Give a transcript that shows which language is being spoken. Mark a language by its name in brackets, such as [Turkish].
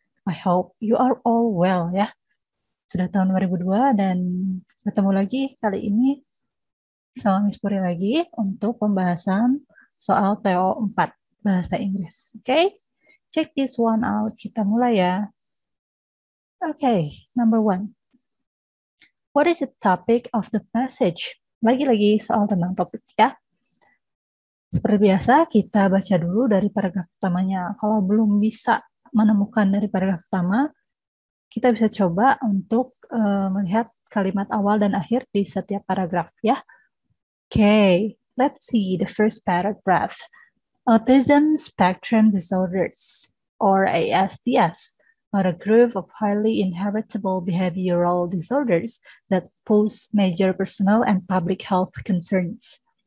[English] I hope you are all well ya. [Indonesian] Sudah tahun 2002 dan ketemu lagi kali ini sama Miss Puri lagi untuk pembahasan soal TO 4 Bahasa Inggris. [English] Oke, check this one out. [Indonesian] Kita mulai ya. [English] Oke, number one. What is the topic of the passage? [Indonesian] Lagi-lagi soal tentang topik ya. Seperti biasa, kita baca dulu dari paragraf pertamanya. Kalau belum bisa menemukan dari paragraf pertama, kita bisa coba untuk melihat kalimat awal dan akhir di setiap paragraf ya. [English] Okay, let's see the first paragraph. Autism spectrum disorders, or ASDS, are a group of highly inheritable behavioral disorders that pose major personal and public health concerns.